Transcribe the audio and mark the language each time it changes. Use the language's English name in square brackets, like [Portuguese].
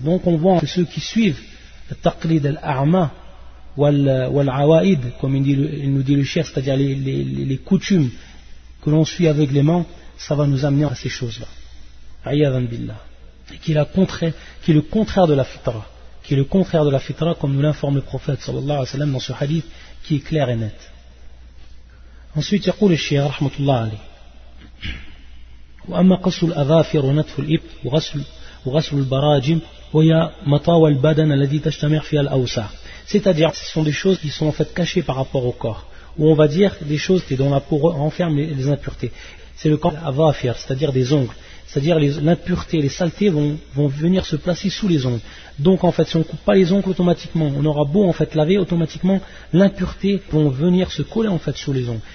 [French] Donc on voit que ceux qui suivent le taqlid al-a'ma ou al-awa'id, comme il nous dit le cheikh, c'est-à-dire les coutumes que l'on suit aveuglément, ça va nous amener à ces choses-là. [Arabic] Ayyadan billah. [French] Et qui est le contraire de la fitra, comme nous l'informe le prophète sallallahu alayhi wa sallam dans ce hadith qui est clair et net. Ensuite, il dit le shaykh [Arabic] rahmatullah alayhi. واما قصر الاظافر ونتف الابط وغسل البراجم وهي مطاوى البدن الذي تجتمع فيها الاوساخ. [French] C'est-à-dire, ce sont des choses qui sont en fait cachées par rapport au corps. Ou on va dire des choses dont la peau renferme les impuretés. C'est le corps avafir, c'est-à-dire des ongles. C'est-à-dire l'impureté, les saletés vont venir se placer sous les ongles. Donc en fait, si on ne coupe pas les ongles automatiquement, on aura beau en fait laver automatiquement, l'impureté vont venir se coller en fait sous les ongles.